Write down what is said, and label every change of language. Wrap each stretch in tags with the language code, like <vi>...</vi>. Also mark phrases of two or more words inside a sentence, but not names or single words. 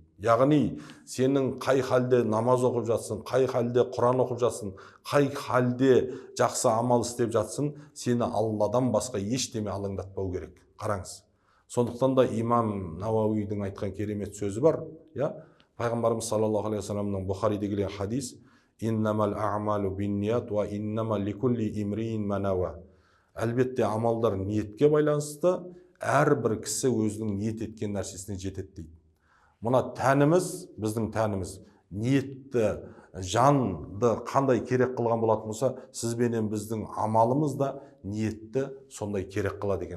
<kk>Яғни сенің қай халде намаз оқып жатсың, қай халде Құран оқып жатсың, қай халде жақсы амал істеп жатсың, сені Алладан басқа ештеме алаңдатпау керек. Қараңыз. Сондықтан да имам Науауидің айтқан керемет сөзі бар.</kk> <ar>Пайғамбарымыз صلى الله عليه وسلم</ar> <kk>Бұхариде келген хадис:</kk> <ar>إنما الأعمال بالنيات وإنما لكل امرئ ما نوى.</ar> <kk>Әлбетте амалдар ниетке байланысты, әрбір кісі өзінің ниет еткен нәрсесіне жетеді дейді. Мына тәніміз, біздің тәніміз, ниетті, жанды қандай керек қылған болатын болса, сізбенен біздің амалымыз да ниетті сондай керек қылады екен.</kk>